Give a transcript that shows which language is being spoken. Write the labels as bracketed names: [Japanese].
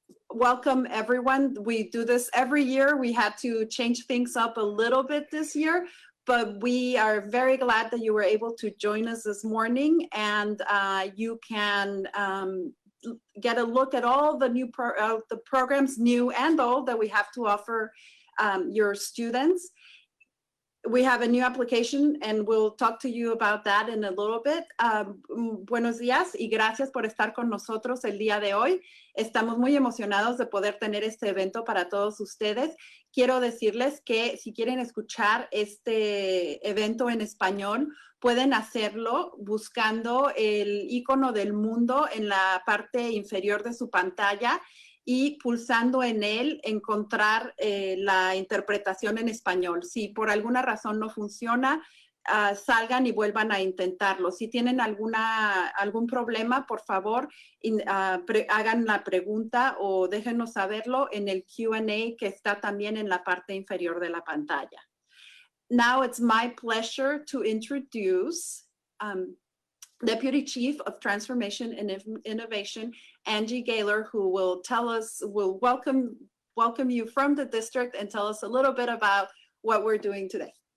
[English] Welcome, everyone. We do this every year. We had to change things up a little bit this year, but we are very glad that you were able to join us this morning, and you can get a look at all the new the programs, new and old, that we have to offer your students. We have a new application, and we'll talk to you about that in a little bit. [Spanish] Buenos días y gracias por estar con nosotros el día de hoy. Estamos muy emocionados de poder tener este evento para todos ustedes. Quiero decirles que si quieren escuchar este evento en español, pueden hacerlo buscando el icono del mundo en la parte inferior de su pantalla y pulsando en él encontrar la interpretación en español. Si por alguna razón no funciona, salgan y vuelvan a intentarlo. Si tienen algún problema, por favor, hagan la pregunta o déjenos saberlo en el Q&A que está también en la parte inferior de la pantalla. [English] Now it's my pleasure to introduce Deputy Chief of Transformation and Innovation, Angie Gaylor, who will welcome you from the district and tell us a little bit about what we're doing today.